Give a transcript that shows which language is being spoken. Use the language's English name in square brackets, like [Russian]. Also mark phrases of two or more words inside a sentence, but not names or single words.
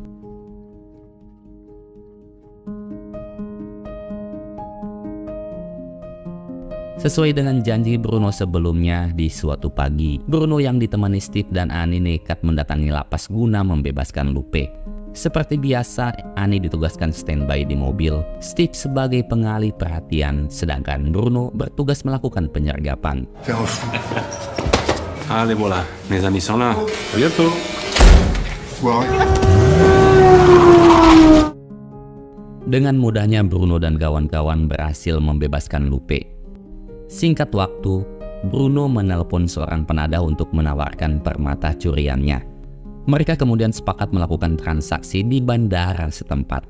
[Indonesian] Sesuai dengan janji Bruno sebelumnya, di suatu pagi, Bruno yang ditemani Steve dan Ani nekat mendatangi lapas guna membebaskan Lupe. Seperti biasa, Ani ditugaskan standby di mobil, Steve sebagai pengalih perhatian, sedangkan Bruno bertugas melakukan penyergapan. [French] Allez, voilà, mes amis sont là. À bientôt. [Indonesian] Dengan mudahnya Bruno dan kawan-kawan berhasil membebaskan Lupe. Singkat waktu, Bruno menelpon seorang penadah untuk menawarkan permata curiannya. Mereka kemudian sepakat melakukan transaksi di bandara setempat.